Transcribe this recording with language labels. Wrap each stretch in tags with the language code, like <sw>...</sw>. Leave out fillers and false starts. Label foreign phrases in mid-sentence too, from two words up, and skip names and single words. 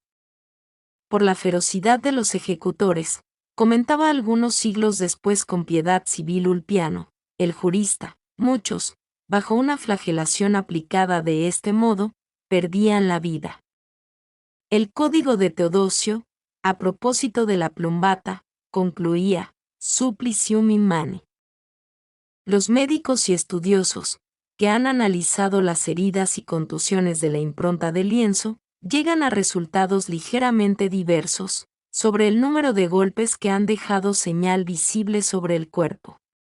<es>Por la ferocidad de los ejecutores, comentaba algunos siglos después con piedad civil Ulpiano, el jurista, muchos, bajo una flagelación aplicada de este modo, perdían la vida. El código de Teodosio, a propósito de la plumbata, concluía,</es> <la>supplicium immane.</la> <es>Los médicos y estudiosos, que han analizado las heridas y contusiones de la impronta del lienzo, llegan a resultados ligeramente diversos sobre el número de golpes que han dejado señal visible sobre el cuerpo.</es>